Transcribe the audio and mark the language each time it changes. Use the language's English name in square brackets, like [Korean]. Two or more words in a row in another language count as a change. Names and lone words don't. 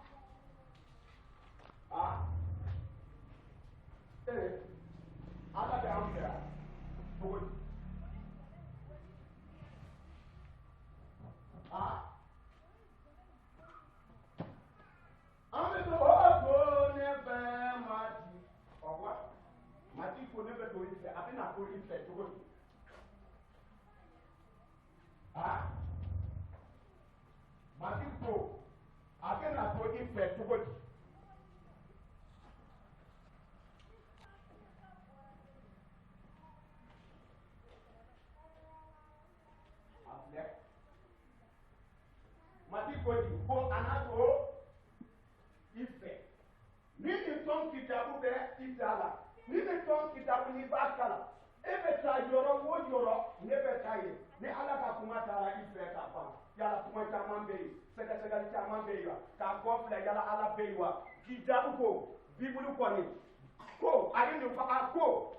[Bambara] ala bɛ an fɛ cogo di an bɛ to to ne bɛ mati ɔwɔ mati ko ne bɛ to i fɛ a bɛna to i fɛ cogo di mati ko a bɛna to i fɛ cogo di mati ko di ko ana to i fɛ ni nin tɔn kitabu bɛ i da la ni nin tɔn kitabu ni b'a kala e bɛ taa yɔrɔ o yɔrɔ ne bɛ taa yen ni ala ka kuma taara i fɛ ka ban yala kuma caman bɛ yen sɛgɛsɛgɛli caman bɛ yen wa k'a kɔ filɛ yala ala bɛ yen wa k'i jaabi ko bibulu kɔni ko a ye nin fɔ a ko